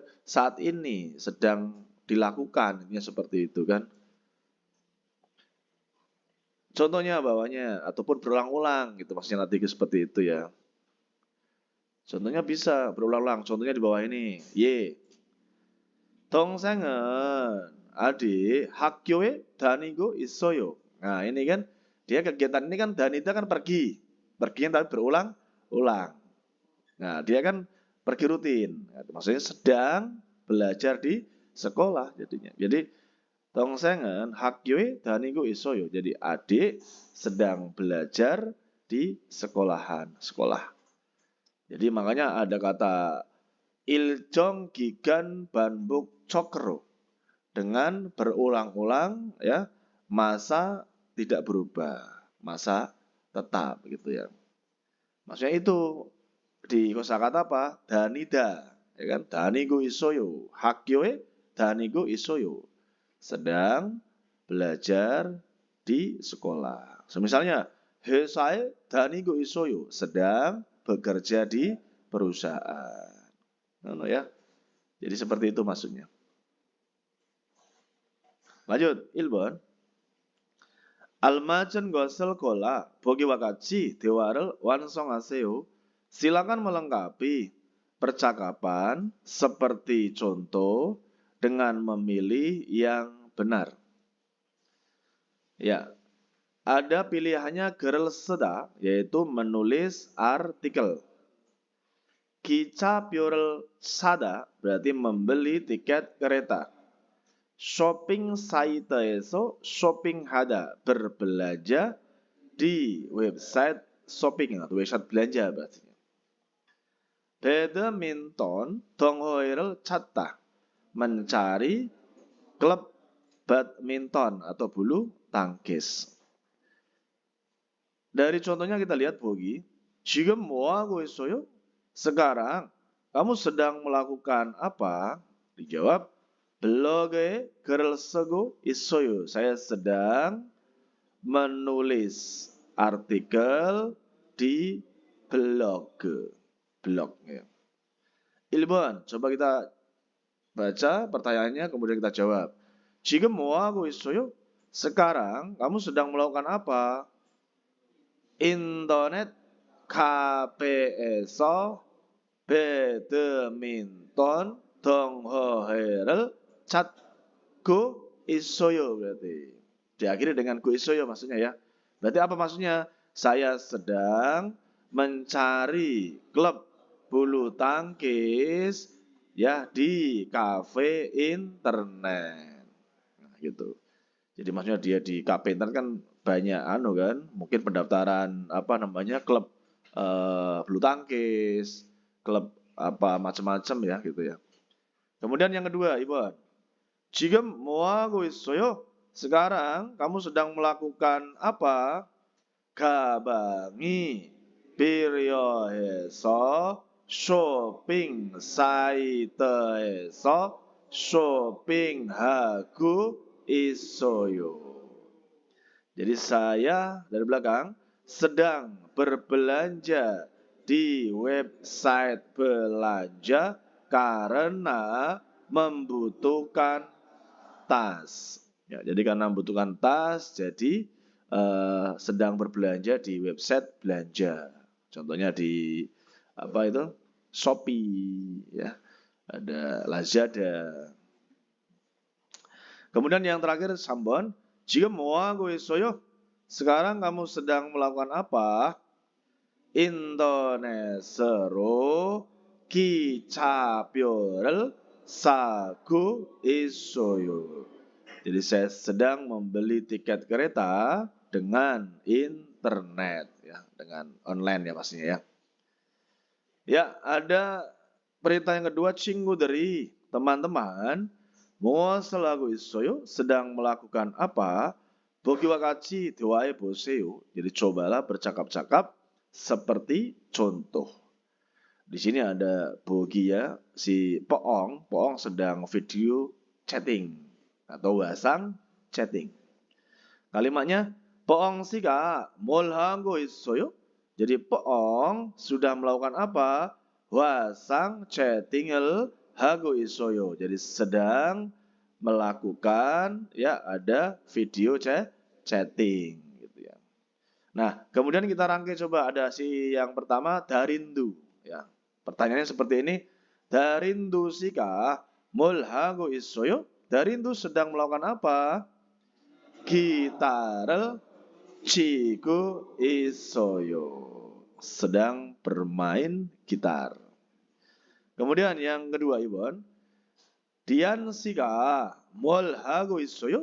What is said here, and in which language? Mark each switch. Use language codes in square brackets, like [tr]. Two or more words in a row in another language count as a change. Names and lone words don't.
[id] Saat ini sedang dilakukan, ini seperti itu kan? Contohnya bawahnya ataupun berulang-ulang gitu maksudnya nanti seperti itu ya. Contohnya bisa berulang-ulang. Contohnya di bawah ini. Y. [ko] 동생은 [id] adik [ko] 학교에 다니고 있어요. [id] Nah, ini kan dia kegiatan ini kan danita kan pergi. Pergi tapi berulang-ulang. Nah, dia kan pergi rutin. Maksudnya sedang belajar di sekolah jadinya. [ko] Jadi 동생은 학교에 다니고 있어요. [id] Jadi adik sedang belajar di sekolah. Jadi makanya ada kata [ko] 일정 기간 반복 [id] chokro dengan berulang-ulang ya masa tidak berubah, masa tetap gitu ya. Maksudnya itu di kosakata apa? Danida, ya kan? [ko] 다니고 있어요, 학교에 다니고 있어요. [id] Sedang belajar di sekolah. Misalnya, [ko] 회사에 다니고 있어요. [id] sedang bekerja di perusahaan. Ya. Jadi seperti itu maksudnya. lanjut, [ko] 1번. 알맞은 것을 골라 보기와 같이 대화를 완성하세요. [id] silakan melengkapi percakapan seperti contoh dengan memilih yang benar. Ya, ada pilihannya gerelseda, yaitu menulis artikel. [ko] 기차표를 사다 [id] berarti membeli tiket kereta. [ko] shopping 사이트에서 shopping하다 [id] berbelanja di website shopping atau website belanja berarti. [ko] 배드민턴 동호회를 찾다 [id] mencari klub badminton atau bulu tangkis. Dari contohnya kita lihat Bogi, [ko] 지금 뭐 하고 있어요? [id] Sekarang kamu sedang melakukan apa? Dijawab, [ko] 블로그에 글을 쓰고 있어요. [id] Saya sedang menulis artikel di blog. Ya. 1번, coba kita baca pertanyaannya kemudian kita jawab. [ko] 지금 뭐 하고 있어요? [id] Sekarang kamu sedang melakukan apa? [ko] 인터넷 카페에서 배드민턴 동호회를 찾고 있어요 berarti. [id] Diakhiri dengan ku 있어요 maksudnya ya. Berarti apa maksudnya? Saya sedang mencari klub bulu tangkis ya di kafe internet. Nah, gitu. Jadi maksudnya dia di kafe internet kan banyak kan, mungkin pendaftaran klub bulu tangkis, klub apa macam-macam ya gitu ya. Kemudian yang kedua, Ibu. [ko] 지금 뭐 하고 있어요? [id] Sekarang kamu sedang melakukan apa? [ko] 가방이 필요해서 쇼핑 사이트에서 쇼핑하고 있어요. [id] Jadi saya dari belakang sedang berbelanja di website belanja karena membutuhkan tas. Ya, jadi karena membutuhkan tas, jadi sedang berbelanja di website belanja. Contohnya di Shopee, ya, ada Lazada. Kemudian yang terakhir Sambon, [ko] 지금 뭐 하고 있어요? [id] Sekarang kamu sedang melakukan apa? [ko] 인터넷으로 기차표를 사고 있어요. [id] Jadi saya sedang membeli tiket kereta dengan internet, ya, dengan online ya pastinya ya. Ya, ada perintah yang kedua, 친구들이, teman-teman, [ko] 무엇을 하고 있어요? [id] sedang melakukan apa? [ko] 보기와 같이 대화해 보세요. [id] Jadi cobalah bercakap-cakap seperti contoh. Di sini ada Bogi ya, si Poong sedang video chatting atau wasang chatting. [ko] Kalimatnya Poong 씨가 뭘 하고 있어요? [id] Jadi Poong sudah melakukan apa? [ko] Wasang chatting을 하고 있어요. [id] Jadi sedang melakukan ya ada video chatting gitu ya. Nah, kemudian kita rangkai coba ada si yang pertama Darindu ya. Pertanyaannya seperti ini. [ko] Darindu 씨가 뭘 하고 있어요? [id] Darindu sedang melakukan apa? [ko] Gitar을 치고 있어요. [id] Sedang bermain gitar. Kemudian yang kedua, Ibon. [ko] Dian 씨가 뭘 하고 있어요?